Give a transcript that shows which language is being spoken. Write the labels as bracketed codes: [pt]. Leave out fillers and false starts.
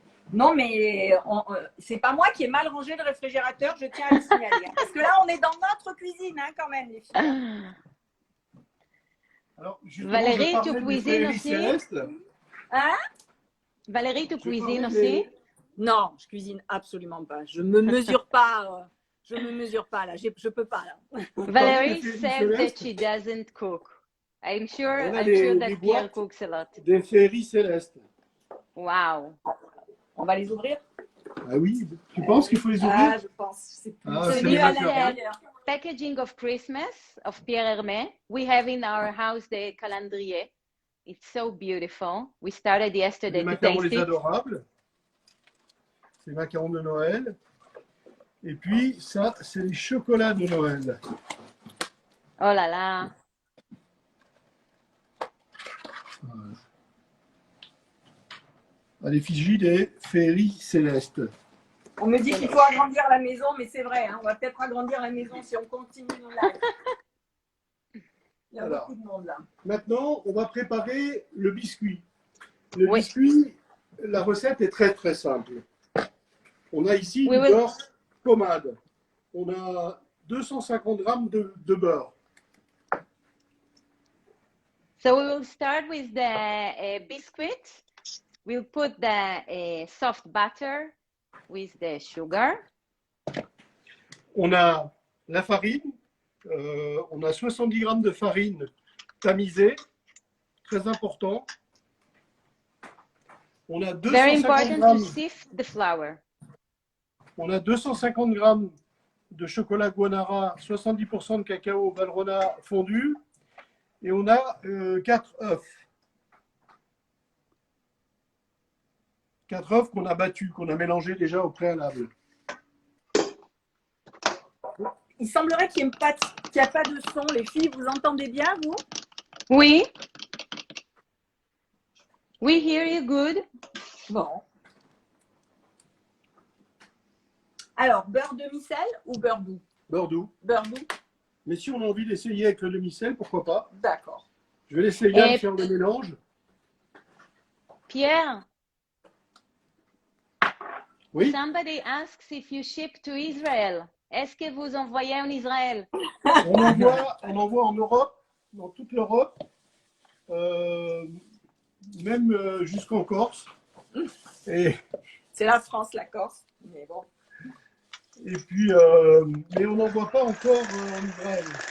[fr] Non, mais c'est pas moi qui ai mal rangé le réfrigérateur, je tiens à le signaler. Parce que là, on est dans notre cuisine, hein, quand même, les filles. Alors, Valérie, tu cuisines aussi? Hein? Valérie, tu cuisines aussi? Non, je cuisine absolument pas. Je me mesure pas. Je me mesure pas là. Je peux pas là. [en] Valérie said that she doesn't cook. I'm sure that Pierre cooks a lot. [fr] Des féeries célestes. [en] Wow. [fr] On va les ouvrir? Ah oui, tu penses qu'il faut les ouvrir? Ah, je pense. C'est mieux à l'intérieur. [en] Packaging of Christmas of Pierre Hermé. We have in our house the calendrier. It's so beautiful. We started yesterday to taste it. [fr] Les macarons les adorables. C'est les macarons de Noël. Et puis ça, c'est les chocolats de Noël. Oh là là. Voilà. À l'effigie des féeries célestes. On me dit qu'il faut agrandir la maison, mais c'est vrai, hein, on va peut-être agrandir la maison si on continue nos lives. Il y a beaucoup de monde là. Maintenant, on va préparer le biscuit. Le biscuit, la recette est très très simple. On a ici du beurre pommade. On a 250 grammes de beurre. [en] So we will start with the biscuit. We'll put the soft butter with the sugar. [fr] On a la farine. On a 70 grammes de farine tamisée. Très important. On a 250 [en] Very important [fr] grammes, [en] to sift the flour. [fr] On a 250 grammes de chocolat Guanara, 70% de cacao Valrhona fondu. Et on a 4 œufs. 4 œufs qu'on a battus, qu'on a mélangés déjà au préalable. Il semblerait qu'il n'y a pas de son. Les filles, vous entendez bien, vous? Oui. [en] We hear you good. [fr] Bon. Alors, beurre demi-sel ou beurre doux? Beurre doux. Beurre doux. Mais si on a envie d'essayer avec le demi-sel, pourquoi pas? D'accord. Je vais laisser Yann faire le mélange. Pierre. Oui. [en] Somebody asks if you ship to Israel. [fr] Est-ce que vous envoyez en Israël? On envoie en Europe, dans toute l'Europe. même jusqu'en Corse. Et, C'est la France, la Corse. Mais bon. et puis, mais on n'en voit pas encore en Israël.